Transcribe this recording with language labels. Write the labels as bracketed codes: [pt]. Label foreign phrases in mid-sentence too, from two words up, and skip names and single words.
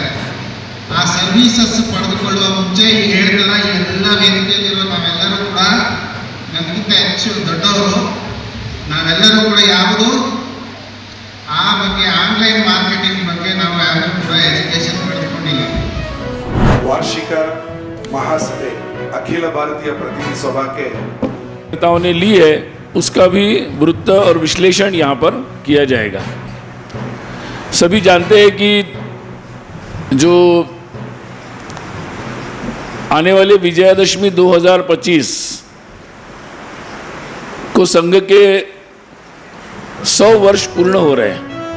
[kn] ಆ ಸರ್ವಿಸಸ್ ಪಡೆದುಕೊಳ್ಳುವ ಮುಂಚೆ ಈ ಹೇಳಿದ ಎಲ್ಲ ವೇದಿಕೆಯಲ್ಲಿರುವ ನಾವೆಲ್ಲರೂ ಕೂಡ, ನಮಗಿಂತ ಹೆಚ್ಚು ದೊಡ್ಡವರು ನಾವೆಲ್ಲರೂ ಕೂಡ ಯಾವುದು ಆ ಬಗ್ಗೆ [en] online marketing [kn] ಬಗ್ಗೆ ನಾವು ಯಾರು ಕೂಡ ಎಜುಕೇಶನ್ ಪಡೆದುಕೊಂಡಿಲ್ಲ. [hi] वार्षिक महासभा अखिल भारतीय प्रतिनिधि सभा के नेताओं ने ली है, उसका भी वृत्त और विश्लेषण यहाँ पर किया जाएगा। सभी जानते हैं कि जो आने वाले विजयादशमी 2025 को संघ के 100 वर्ष पूर्ण हो रहे हैं।